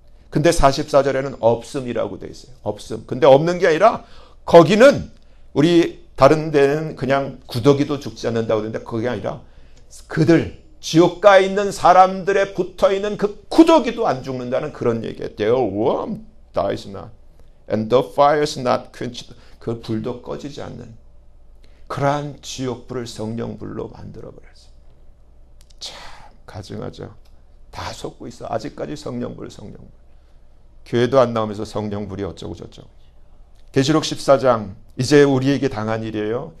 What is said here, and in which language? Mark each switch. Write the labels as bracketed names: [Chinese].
[Korean] 근데 44절에는 없음이라고 돼 있어요. 없음. 근데 없는 게 아니라 거기는 우리 다른 데는 그냥 구더기도 죽지 않는다고 하는데 그게 아니라 그들 지옥가에 있는 사람들에 붙어있는 그 구더기도 안 죽는다는 그런 얘기예요. [English] Their worm dies not and the fire is not quenched. [Korean] 그 불도 꺼지지 않는 그러한 지옥불을 성령불로 만들어버렸어요. 참 가증하죠. 다 속고 있어. 아직까지 성령불. 교회도 안 나오면서 성령불이 어쩌고 저쩌고. 계시록 14장 이제 우리에게 당한 일이에요.